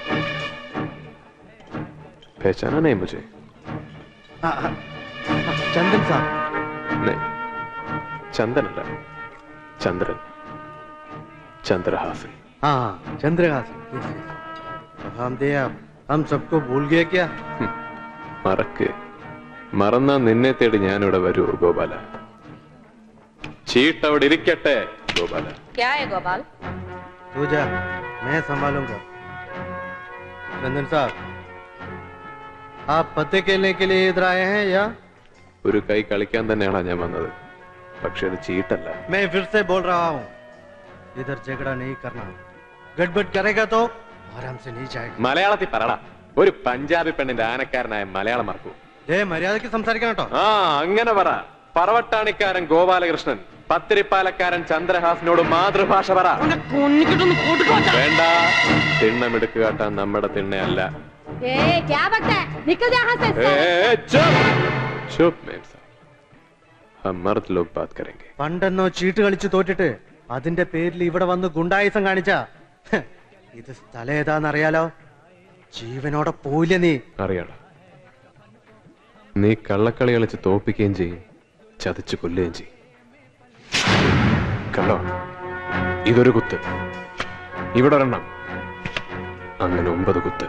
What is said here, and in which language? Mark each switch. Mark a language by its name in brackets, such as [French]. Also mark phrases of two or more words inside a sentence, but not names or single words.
[Hindi] पहचाना नहीं मुझे? [Malayalam] ചന്ദൻ സാർ. [Hindi] नहीं, चंदन अല്ല, चंद्रन, चंद्रहासन। हाँ चंद्रहासन। हम दे आप, हम सबको भूल गए क्या? [Malayalam] മറന്നാ നിന്നെ തേടി ഞാനിവിടെ വരൂ ഗോപാല. ചീട്ട് അവിടെ ഇരിക്കട്ടെ ഗോപാല. [Hindi] क्या है गोपाल? तू जा, मैं संभालूंगा। चंदन साहब, आप पत्ते खेलने के लिए इधर आए हैं या? [Malayalam] ഒരു കൈ കളിക്കാൻ തന്നെയാണ് ഞാൻ വന്നത്, പക്ഷെ അത് ചീട്ടല്ല. [Hindi] मैं फिर से बोल रहा हूँ, इधर झगड़ा नहीं करना। गड़बड़ करेगा तो आराम से नहीं जाएगा। [Malayalam] മലയാളത്തിൽ പറടാ. ഒരു പഞ്ചാബി പെണ്ണിന്റെ ആനക്കാരനായ മലയാളം മറക്കൂ. മര്യാദയ്ക്ക് സംസാരിക്കണം കേട്ടോ. ആ അങ്ങനെ പറ. പറവട്ടാണിക്കാരൻ ഗോപാലകൃഷ്ണൻ പത്തിരിപ്പാലക്കാരൻ ചന്ദ്രഹാസനോട് മാതൃഭാഷ പറ. വേണ്ട, തിണ്ണമെടുക്ക് കാട്ടാൻ നമ്മുടെ തിണ്ണയല്ല. [Hindi] क्या बकता है? निकल जा यहाँ से। चुप मैम साहब, हम मर्द लोग बात करेंगे. [Malayalam] പണ്ടെന്നോ ചീട്ട് കളിച്ച് തോറ്റിട്ട് അതിന്റെ പേരിൽ ഇവിടെ വന്ന് ഗുണ്ടായുസം കാണിച്ച ഇത് സ്ഥലം ഏതാന്നറിയാലോ? ജീവനോടെ പോയില്ല നീ. അറിയാലോ, നീ കള്ളക്കളി കളിച്ച് തോപ്പിക്കുകയും ചെയ്യും, ചതിച്ചു കൊല്ലുകയും ചെയ്യും. കണ്ടോ, ഇതൊരു കുത്ത്, ഇവിടെ ഒരെണ്ണം, അങ്ങനെ 9 കുത്ത്.